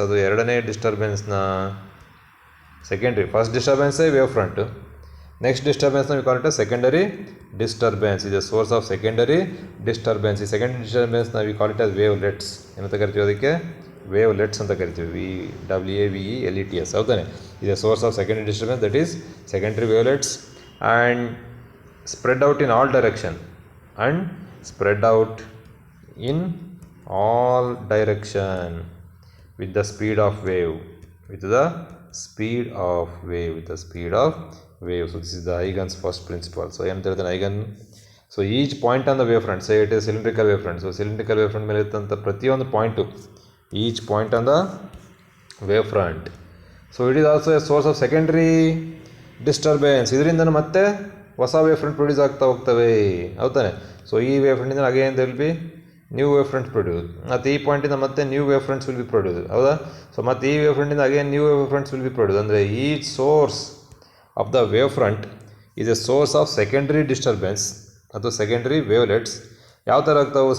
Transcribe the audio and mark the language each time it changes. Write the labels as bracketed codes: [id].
[kn] ಅದು ಎರಡನೇ ಡಿಸ್ಟರ್ಬೆನ್ಸ್ನ secondary, first ಡಿಸ್ಟರ್ಬೆನ್ಸೇ wave front, next ಡಿಸ್ಟರ್ಬೆನ್ಸ್ನ [en] We call it secondary disturbance. Is a source of secondary disturbance. ಈ secondary ಡಿಸ್ಟರ್ಬೆನ್ಸ್ನ we call it as wavelets. [kn] ಏನಂತ ಕರಿತೀವಿ ಅದಕ್ಕೆ? ವೇವ್ಲೆಟ್ಸ್ ಅಂತ ಕರಿತೀವಿ, WAVELETS ಹೌದಾನೆ. [en] is a source of secondary disturbance, that is secondary wavelets, and spread out in all direction and spread out in all direction with the speed of wave, with the speed of wave, with the speed of wave. So this is the Huygens first principle. So [kn] ಏನು ಹೇಳ್ತಾನೆ [en] Huygen, so each point on the wavefront, say it is cylindrical wavefront, so cylindrical wavefront [kn] ಮೇಲೆ ಇರ್ತಂಥ ಪ್ರತಿಯೊಂದು point, [en] each point on the wavefront, so it is also a source of secondary disturbance. [kn] ಇದರಿಂದನೂ ಮತ್ತೆ ಹೊಸ ವೇವ್ಫ್ರಂಟ್ produce ಆಗ್ತಾ ಹೋಗ್ತವೆ, ಹೌದಾನೆ. [en] so ಈ ವೇವ್ಫ್ರಂಟಿಂದ again there will be new wavefronts produce, [kn] ಮತ್ತು ಈ ಪಾಯಿಂಟಿಂದ ಮತ್ತೆ [en] New wavefronts will be produce, ಹೌದಾ. So ಮತ್ತು ಈ ವೇವ್ಫ್ರಂಟಿಂದ again new wavefronts will be produce. ಅಂದರೆ each source of the wavefront is a source of secondary disturbance ಅಥವಾ secondary wavelets. [kn] ಯಾವ ಥರ ಆಗ್ತಾವೆ?